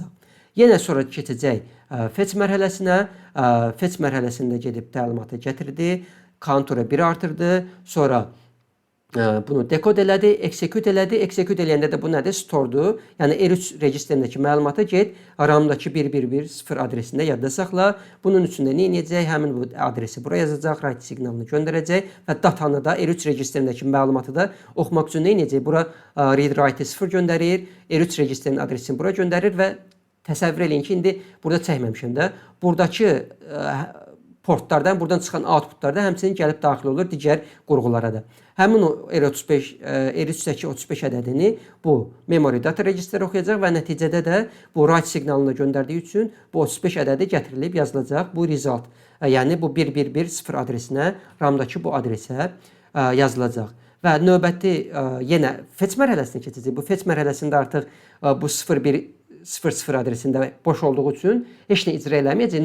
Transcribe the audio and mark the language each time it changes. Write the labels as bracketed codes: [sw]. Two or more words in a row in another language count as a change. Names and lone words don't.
[az] Yenə sonra keçəcək fetch mərhələsinə. Fetch mərhələsində gedib təlimatı gətirdi, counter'ı 1 artırdı, sonra bunu dekod elədi, execute elədi. Execute eləyəndə də bu nədir? Store'dur. Yəni R3 registerindəki məlumatı get RAM-dakı 1110 adresində yadda saxla. Bunun üçün də nə edəcək? Həmin bu adresi bura yazacaq, write siqnalını göndərəcək və datanı da R3 registerindəki məlumatı da oxumaq üçün nə edəcək? Bura [en] read write [az] 0 göndərir, R3 registerinin adresini bura göndərir və təsəvvür eləyin ki, indi burada çəkməmişəm də. Buradakı portlardan, buradan çıxan outputlarda həmçinin gəlib daxil olur digər qurğulara da. Həmin o R3-dəki 35 ədədini bu [en] memory data register [az] oxuyacaq və nəticədə də bu write siqnalını göndərdiyi üçün bu 35 ədədi gətirilib yazılacaq bu result. Yəni bu 1110 adresinə, RAM-dakı bu adresə yazılacaq. Və növbəti yenə fetch mərhələsinə keçəcək. Bu fetch mərhələsində artıq bu 0100 adresində boş olduğu üçün heç nə icra eləməyəcək.